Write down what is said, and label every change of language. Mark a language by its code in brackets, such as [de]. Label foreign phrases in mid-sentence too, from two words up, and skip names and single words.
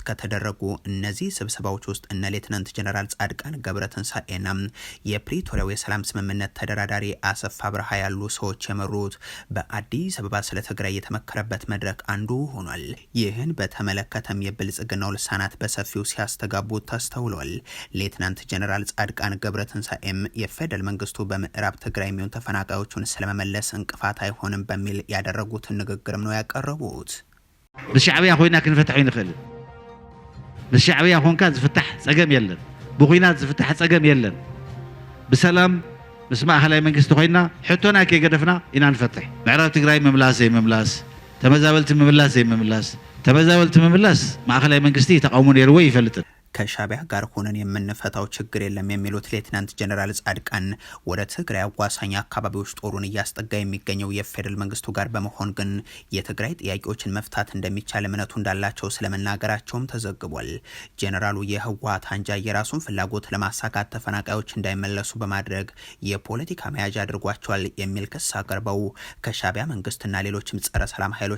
[am] ከተደረጉ እነዚህ ስብሰባዎች ውስጥ እነ ሌትናንት ጀነራል ጻድቃን ገብረትንሳኤና የፕሪቶሪያው የሰላም ስምምነት ተደራዳሪ አሰፋ ብርሃ ያሉ ሰዎች የመሩት በአዲስ አበባ ስለ ትግራይ የተመከረበት መድረክ አንዱ ሆኗል። ይህን በተመለከተም የብልጽግናው ልሳናት በሰፊው ሲያስተጋቡት ተስተውሏል። ሌትናንት ጀነራል ጻድቃን ገብረትንሳኤም የፌደራል መንግስቱ በምዕራብ ትግራይ የሚሆን ተፈናቃዮቹን ስለመመለስ እንቅፋት አይሆንም በሚል ያደረጉትን ንግግርም ነው ያቀረቡት። [ti] ብሻዕቢያ ኮይና ክንፈትሕ ይንኽእል ብሻዕቢያ ኮንካ ዝፍታሕ ጸገም የለን፣ ብኩናት ዝፍታሕ ጸገም የለን። ብሰላም ምስ ማእኸላይ መንግስቲ ኮይና ሕቶና ከገደፍና ኢና ንፈትሕ። ምዕራብ ትግራይ ምምላስ ዘይምምላስ፣ ተመዛበልቲ ምምላስ ዘይምምላስ፣ ተመዛበልቲ ምምላስ ማእኸላይ መንግስቲ ተቃውሞ ነይርዎ ይፈልጥን። [am] ከሻዕቢያ ጋር ሆነን የምንፈታው ችግር የለም የሚሉት ሌትናንት ጀነራል ጻድቃን ወደ ትግራይ አዋሳኝ አካባቢዎች ጦሩን እያስጠጋ የሚገኘው የፌደራል መንግስቱ ጋር በመሆን ግን የትግራይ ጥያቄዎችን መፍታት እንደሚቻል እምነቱ እንዳላቸው ስለመናገራቸውም ተዘግቧል። ጀነራሉ የህወሓት አንጃ የራሱን ፍላጎት ለማሳካት ተፈናቃዮች እንዳይመለሱ በማድረግ የፖለቲካ መያዣ አድርጓቸዋል የሚል ክስ አቅርበው ከሻዕቢያ መንግስትና ሌሎችም ጸረ ሰላም ኃይሎች